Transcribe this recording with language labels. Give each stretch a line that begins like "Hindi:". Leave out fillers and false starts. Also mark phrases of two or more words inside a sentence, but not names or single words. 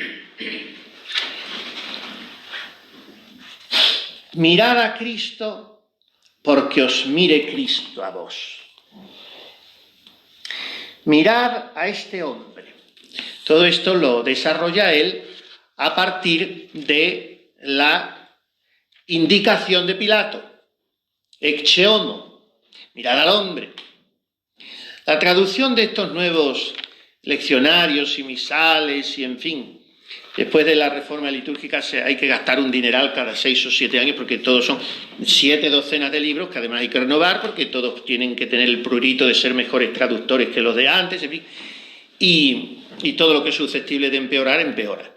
Spanish: Mirad a Cristo porque os mire Cristo a vos. Mirad a este hombre. Todo esto lo desarrolla él a partir de la indicación de Pilato.
Latin: Ecce homo,
Spanish: mirad al hombre. La traducción de estos nuevos leccionarios y misales y en fin, después de la reforma litúrgica hay que gastar un dineral cada 6 o 7 años porque todos son 7 docenas de libros que además hay que renovar porque todos tienen que tener el prurito de ser mejores traductores que los de antes, en fin, y todo lo que es susceptible de empeorar, empeora.